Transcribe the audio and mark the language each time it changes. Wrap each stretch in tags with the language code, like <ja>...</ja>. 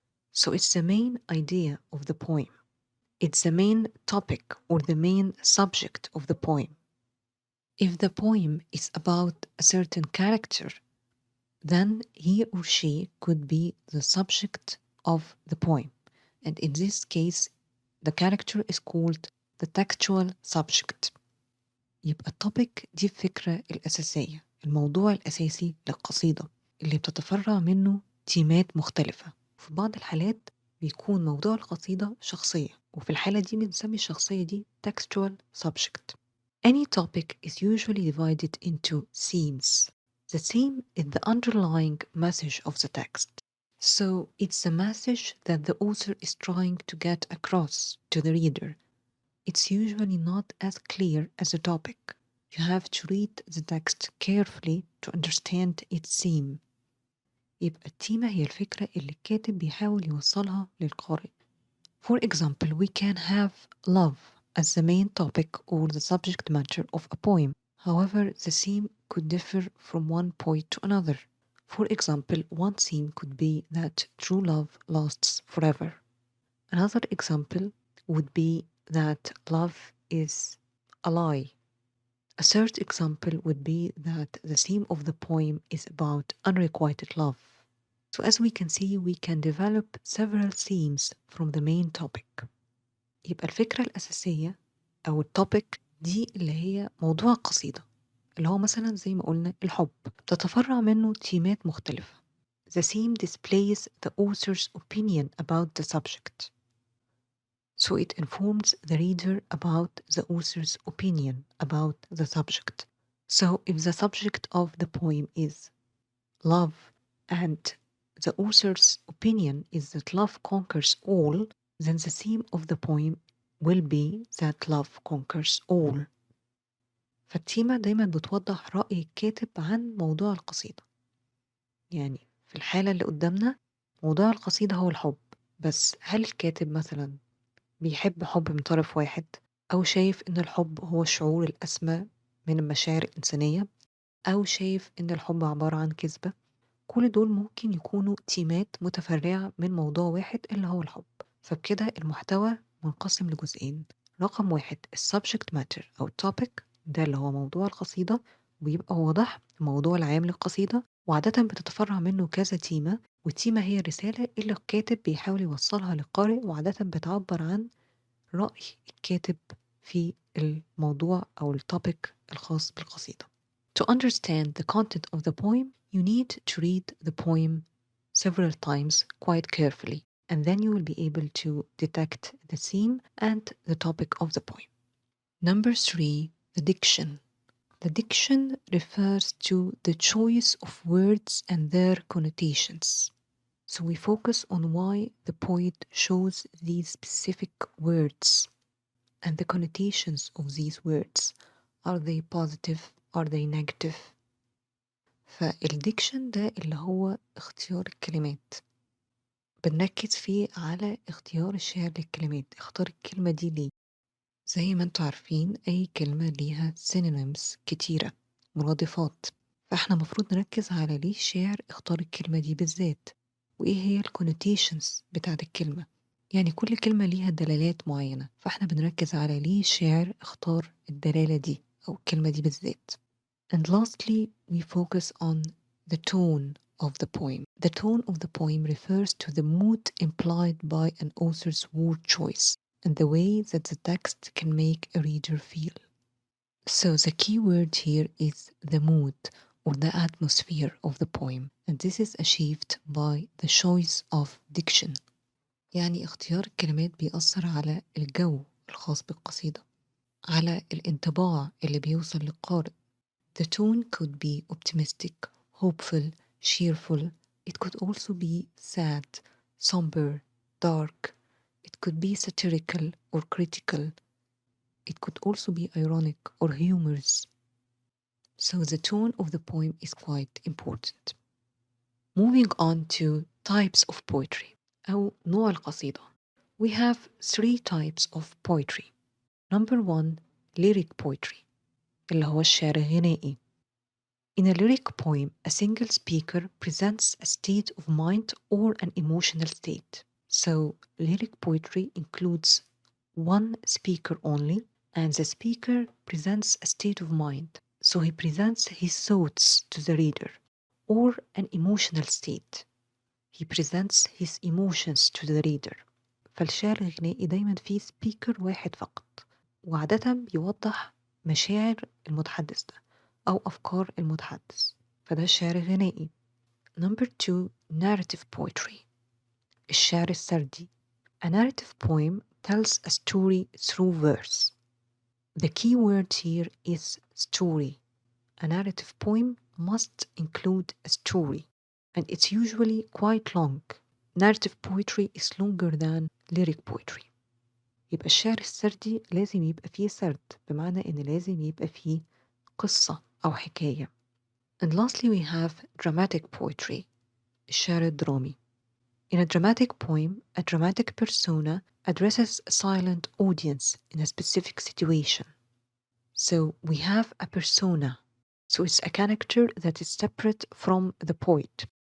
<en>So it's the main idea of the poem. It's the main topic or the main subject of the poem. If the poem is about a certain character, then he or she could be the subject of the poem. And in this case, the character is called the textual subject.</en> <ar>يبقى التوبيك دي الفكرة الأساسية، الموضوع الأساسي للقصيدة اللي بتتفرع منه تيمات مختلفة. في بعض الحالات بيكون موضوع القصيدة شخصية، وفي الحالة دي بنسمي الشخصية دي textual subject.</ar> <en>Any topic is usually divided into themes. The theme is the underlying message of the text. So it's the message that the author is trying to get across to the reader. It's usually not as clear as a topic. You have to read the text carefully to understand its theme.</en> <ar>يبقى التيمة هي الفكرة اللي الكاتب بيحاول يوصلها للقارئ.</ar> <en>For example, we can have love as the main topic or the subject matter of a poem. However, the theme could differ from one poet to another. For example, one theme could be that true love lasts forever. Another example would be that love is a lie. A third example would be that the theme of the poem is about unrequited love. So as we can see, we can develop several themes from the main topic.</en> <ar>يبقى الفكرة الأساسية أو التوبيك دي اللي هي موضوع القصيدة، اللي هو مثلا زي ما قلنا الحب، تتفرع منه تيمات مختلفة.</ar> <en>The theme displays the author's opinion about the subject. So it informs the reader about the author's opinion about the subject. So if the subject of the poem is love and the author's opinion is that love conquers all, then the theme of the poem will be that love conquers all.</en> <ar>فالتيمة دايما بتوضح رأي الكاتب عن موضوع القصيدة. يعني في الحالة اللي قدامنا موضوع القصيدة هو الحب، بس هل الكاتب مثلا بيحب حب من طرف واحد، أو شايف إن الحب هو الشعور الأسمى من المشاعر الإنسانية، أو شايف إن الحب عبارة عن كذبة؟ كل دول ممكن يكونوا تيمات متفرعة من موضوع واحد اللي هو الحب. فبكده المحتوى منقسم لجزئين. رقم واحد السبجكت ماتر أو التوبيك، ده اللي هو موضوع القصيدة، ويبقى واضح الموضوع العام للقصيدة، وعادة بتتفرع منه كذا تيمة، والتيمة هي الرسالة اللي الكاتب بيحاول يوصلها للقارئ، وعادة بتعبر عن رأي الكاتب في الموضوع أو التوبيك الخاص بالقصيدة.</ar> <en>To understand the content of the poem, you need to read the poem several times quite carefully, and then you will be able to detect the theme and the topic of the poem. Number 3, the diction. The diction refers to the choice of words and their connotations. So we focus on why the poet chose these specific words and the connotations of these words. Are they positive? Are they negative?</en> <ar>فالديكشن ده اللي هو اختيار الكلمات، بنركز فيه على اختيار الشاعر للكلمات. اختار الكلمة دي ليه؟ زي ما انتوا عارفين أي كلمة ليها synonyms كتيرة، مرادفات، فاحنا مفروض نركز على ليه الشاعر اختار الكلمة دي بالذات، وإيه هي الكونوتيشنز بتاعت الكلمة. يعني كل كلمة ليها دلالات معينة، فاحنا بنركز على ليه الشاعر اختار الدلالة دي أو الكلمة دي بالذات.</ar> <en>And lastly, we focus on the tone of the poem. The tone of the poem refers to the mood implied by an author's word choice and the way that the text can make a reader feel. So the key word here is the mood or the atmosphere of the poem, and this is achieved by the choice of diction.</en> <ar>يعني اختيار الكلمات بيأثر على الجو الخاص بالقصيدة، على الانطباع اللي بيوصل للقارئ.</ar> <en>The tone could be optimistic, hopeful, cheerful. It could also be sad, somber, dark, it could be satirical or critical, it could also be ironic or humorous. So the tone of the poem is quite important. Moving on to types of poetry</en> <ar>أو نوع القصيدة.</ar> <en>We have 3 types of poetry. Number 1, lyric poetry</en> <ar>اللي هو الشعر الغنائي.</ar> <en>In a lyric poem, a single speaker presents a state of mind or an emotional state. So, lyric poetry includes one speaker only, and the speaker presents a state of mind. So, he presents his thoughts to the reader, or an emotional state. He presents his emotions to the reader.</en> <ar>فالشعر الغنائي دايما فيه speaker واحد فقط، وعادة بيوضح مشاعر المتحدث ده أو أفكار المتحدث، فده الشعر الغنائي.</ar> <en>Number 2, narrative poetry</en> <ar>الشعر السردي.</ar> <en>A narrative poem tells a story through verse. The key word here is story. A narrative poem must include a story, and it's usually quite long. Narrative poetry is longer than lyric poetry.</en> <ar>يبقى الشعر السردي لازم يبقى فيه سرد، بمعنى إن لازم يبقى فيه قصة أو حكاية.</ar> <en>And lastly we have dramatic poetry</en> <ar>الشعر الدرامي.</ar> <en>In a dramatic poem, a dramatic persona addresses a silent audience in a specific situation. So we have a persona. So it's a character that is separate from the poet.</en>